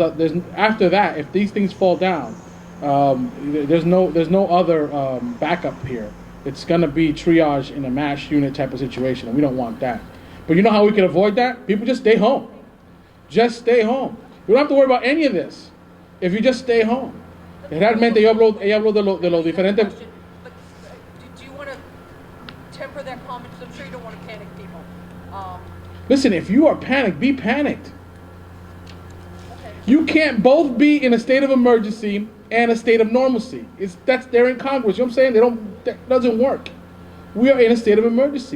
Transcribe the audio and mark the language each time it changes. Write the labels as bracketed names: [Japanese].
[English] After that, if these things fall down, there's no other backup here. It's going to be triage in a MASH unit type of situation, and we don't want that. But you know how we can avoid that? People just stay home. Just stay home. We don't have to worry about any of this if you just stay home. [Spanish] Realmente ella habló de lo diferente. [English] But do you want to temper that comment? Because I'm sure you don't want to panic people. Listen, if you are panicked, be panicked. Okay. You can't both be in a state of emergency and a state of normalcy. They're in Congress. You know what I'm saying? That doesn't work. We are in a state of emergency.